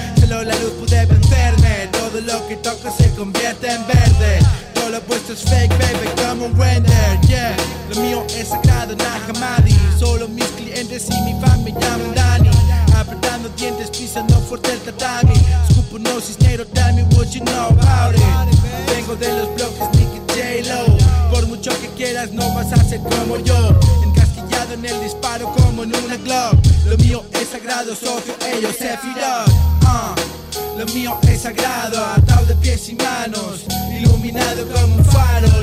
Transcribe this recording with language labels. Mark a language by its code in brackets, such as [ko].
[es] Solo la luz puede vencerme. Todo lo que toco se convierte en verde. Todo lo puesto es fake, [en] baby, come on render, yeah. [es] Lo mío es sagrado, Nahamadi. Solo mis clientes y mi fan me llaman Dani. Apretando dientes, pisando fuerte el tatami. [en] No, Cisnero, tell me what you know about it. [es] Vengo de los bloques, Nicky J-Lo. Por mucho que quieras, no vas a ser como yo. Encasquillado en el disparo como en una Glock. Lo mío es sagrado, socio, ellos se Sephiroth. Lo mío es sagrado, atado de pies y manos. Iluminado como un faro.